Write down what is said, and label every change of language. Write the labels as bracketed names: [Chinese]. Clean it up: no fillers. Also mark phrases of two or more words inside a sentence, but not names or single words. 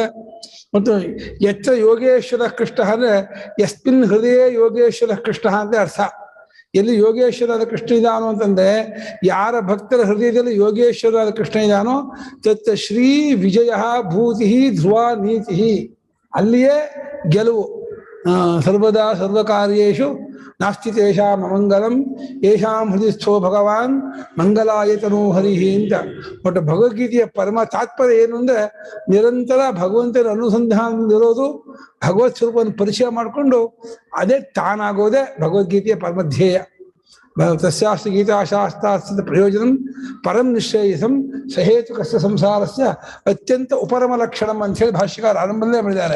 [Kannada] ಮತ್ತು ಎಚ್ಚ ಯೋಗೇಶ್ವರ ಕೃಷ್ಣ ಅಂದ್ರೆ [Sanskrit] ಯಸ್ಮಿನ್ ಹೃದಯ ಯೋಗೇಶ್ವರ ಕೃಷ್ಣ [Kannada] ಅಂತ ಅರ್ಥ. ಎಲ್ಲಿ ಯೋಗೇಶ್ವರದ ಕೃಷ್ಣ ಇದಾನೋ ಅಂತಂದ್ರೆ, ಯಾರ ಭಕ್ತರ ಹೃದಯದಲ್ಲಿ ಯೋಗೇಶ್ವರದ ಕೃಷ್ಣ ಇದಾನೋ [Sanskrit] ತತ್ ಶ್ರೀ ವಿಜಯ ಭೂತಿ ಧ್ರುವ ನೀತಿ, [Kannada] ಅಲ್ಲಿಯೇ ಗೆಲುವು. [Sanskrit] ಸರ್ವದಾ ಸರ್ವಕಾರ್ಯೇಷು ನಾಸ್ತಿ ತೇಷಾಂ ಅಮಂಗಲಂ ಯೇಷಾಂ ಹೃದಯಸ್ಥೋ ಭಗವಾನ್ ಮಂಗಲಾಯತನೋ ಹರಿಹಿ ಅಂತ. [Kannada] ಒಟ್ಟು ಭಗವದ್ಗೀತೆಯ ಪರಮ ತಾತ್ಪರ್ಯ ಏನು ಅಂದ್ರೆ, ನಿರಂತರ ಭಗವಂತನ ಅನುಸಂಧಾನದಲ್ಲಿರೋದು, ಭಗವತ್ ಸ್ವರೂಪವನ್ನು ಪರಿಚಯ ಮಾಡಿಕೊಂಡು ಅದೇ ತಾನಾಗೋದೇ ಭಗವದ್ಗೀತೆಯ ಪರಮಧ್ಯೇಯ. [Sanskrit] ತಸ್ಯಾಸ್ತು ಗೀತಾಶಾಸ್ತ್ರಾಸ್ತ್ರ ಪ್ರಯೋಜನಂ ಪರಂ ನಿಶ್ಚಯಿಸಂ ಸಹೇತುಕಸ್ಯ ಸಂಸಾರಸ್ಯ ಅತ್ಯಂತ ಉಪರಮ ಲಕ್ಷಣಂ [Kannada] ಅಂತ ಹೇಳಿ ಭಾಷ್ಯಕಾರ ಆರಂಭದಲ್ಲೇ ಮಾಡಿದ್ದಾರೆ.